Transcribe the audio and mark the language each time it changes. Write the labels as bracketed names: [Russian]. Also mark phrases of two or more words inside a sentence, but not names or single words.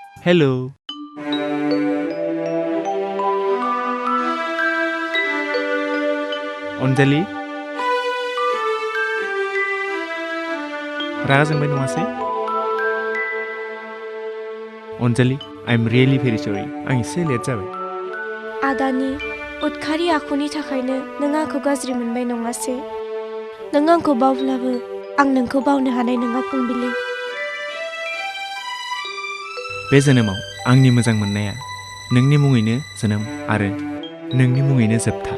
[English] Hello. Anjali? [Bodo] रागा जोंबाय नङासै? [English] Anjali, I'm really very sorry. [Bodo] आं एसे लेट जाबाय. आदानि उदखारि आखुनि थाखायनो नों आंखौ गाज्रि मोनबाय नङासै? नों आंखौ बावब्लाबो आं नोंखौ बावनो हानाय नङा फुंबिलि. बे जोनोमाव आंनि मोजां मोननाया नोंनि मुङैनो जोनोम आरो नोंनि मुङैनो जोबथा.